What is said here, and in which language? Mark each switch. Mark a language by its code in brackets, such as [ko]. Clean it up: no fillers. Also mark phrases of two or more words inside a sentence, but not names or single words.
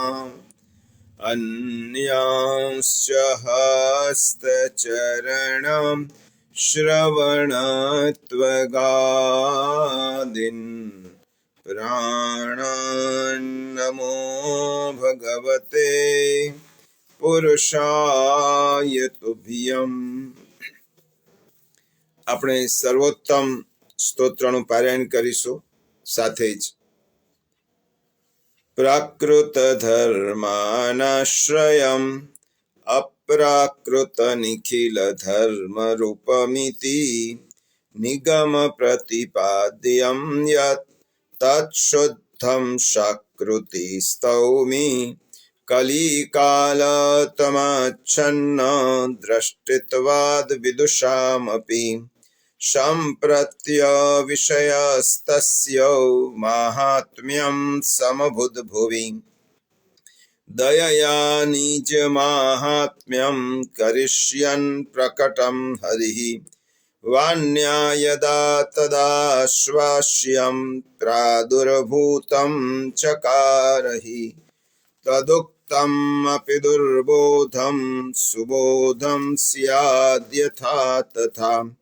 [sa] अन्यांश्च हस्तचरणं श्रवणत्वगादीन् प्राणान्नमो भगवते पुरुषाय तुभ्यम्। [gu] આપણે સર્વોત્તમ સ્તોત્રનું પારાયણ કરીશું. [sa] સાથે જ પ્રાકૃત ધર્માનાશ્રયમ અપ્રાકૃત નિખિલ ધર્મ રૂપમિતિ નિગમ પ્રતિપાદ્યમ યત તત્શુદ્ધમ શાકૃતિ સ્તૌમિ કલિકાલતમાચ્છન્ન દ્રષ્ટિત્વાદ વિદુષામપી सम्प्रत्य विषयस्तस्य माहात्म्यं समभूद्भुवि दयया निज माहात्म्यं करिष्यन् प्रकटं हरिः वान्या यदा तदाश्वास्यं प्रादुर्भूतं चकारहि तदुक्तम् अपि दुर्बोधं सुबोधं स्याद्यथा तथा